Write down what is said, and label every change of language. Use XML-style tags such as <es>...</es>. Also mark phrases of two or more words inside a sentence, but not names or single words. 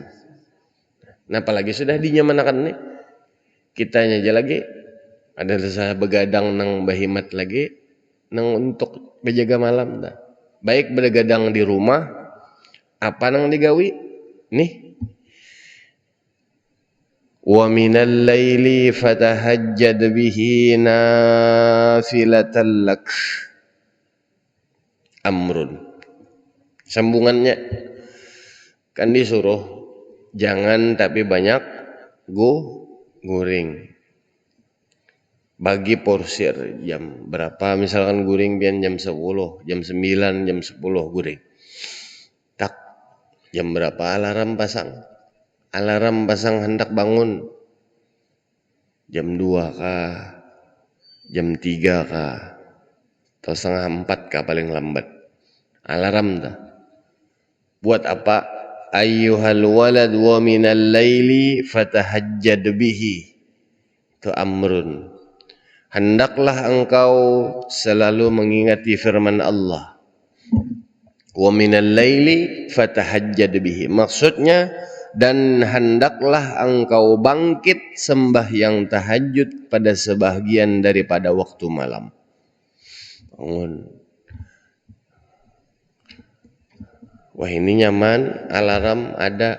<bjn>Nah apalagi sudah dinyamanakan nih kitanya aja lagi ada rasa begadang nang bahimat lagi nang untuk menjaga malam dah. Baik begadang di rumah apa nang digawi nih</bjn> <ar>ومن الليل فتهجد به نافلة لك.</ar> <bjn>Amrun. Sambungannya kan disuruh jangan tapi banyak guring. Bagi porsir jam berapa misalkan guring pian jam 10, jam 9, jam 10 guring. Tak jam berapa alarm pasang? Alarm pasang hendak bangun. Jam 2 kah? Jam 3 kah? Atau setengah 4 kah paling lambat? Alarm dah. Buat apa?</bjn> <ar>أيها الولد ومن الليل فتهجد به.</ar> <bjn>Itu amrun.</bjn> <ms>Hendaklah engkau selalu mengingati firman Allah.</ms> <ar>ومن الليل فتهجد به.</ar> <ms>Maksudnya dan hendaklah engkau bangkit sembahyang tahajud pada sebahagian daripada waktu malam.</ms> <bjn>Bangun. Wah ini nyaman, alarm ada.</bjn>